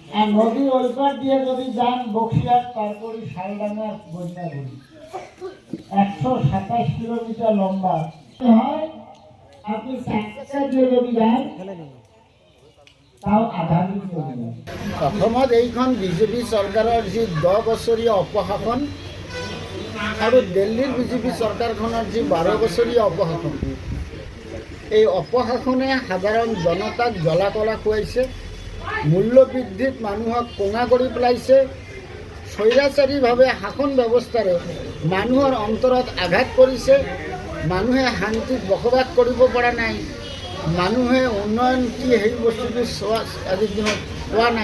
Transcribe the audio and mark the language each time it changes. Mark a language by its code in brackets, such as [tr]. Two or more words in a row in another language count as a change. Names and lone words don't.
[bn] আর নদী ওই পার দিয়ে যদি যান বক্সিয়ার তারপরে শালডাঙ্গার বন্যাগুড়ি 127 কিলোমিটার লম্বা হয়। আপনি চারটা দিয়ে যদি যান তাও আধা মিনিট লাগবে। [as] অসমত এইখন বিজেপি চৰকাৰৰ যি 10 বছৰীয়া অপশাসন আৰু দিল্লীৰ বিজেপি চৰকাৰখনৰ যি 12 বছৰীয়া অপশাসন, এই অপশাসনে সাধাৰণ জনতাক জ্বলা কলা খুৱাইছে, মূল্য বৃদ্ধিত মানুহক কোঙা কৰি পেলাইছে, স্বৈৰাচাৰীভাৱে শাসন ব্যৱস্থাৰে মানুহৰ অন্তৰত আঘাত কৰিছে, মানুহে শান্তিত বসবাস কৰিব পৰা নাই, মানুহে উন্নয়ন কি সেই বস্তুটো আজিৰ দিনত পোৱা নাই।